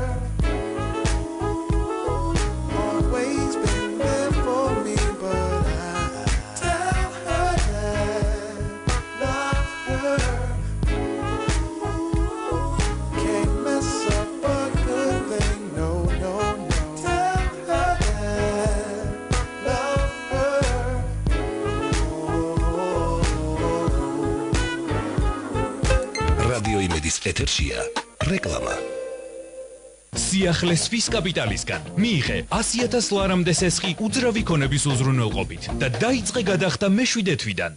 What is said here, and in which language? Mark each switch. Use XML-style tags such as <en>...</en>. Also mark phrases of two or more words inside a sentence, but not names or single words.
<en>Always been there for me, but I tell her that love her. Can't mess up a good thing, no, no, no. Tell her that love her.</en> <ka>რადიო იმედის ეთერშია რეკლამა. სიახლეს კაპიტალისგან მიიღე 100,000 ლარამდე სესხი უძრავი ქონების უზრუნველყოფით და დაიწყე გადახდა მე-7 თვიდან.</ka>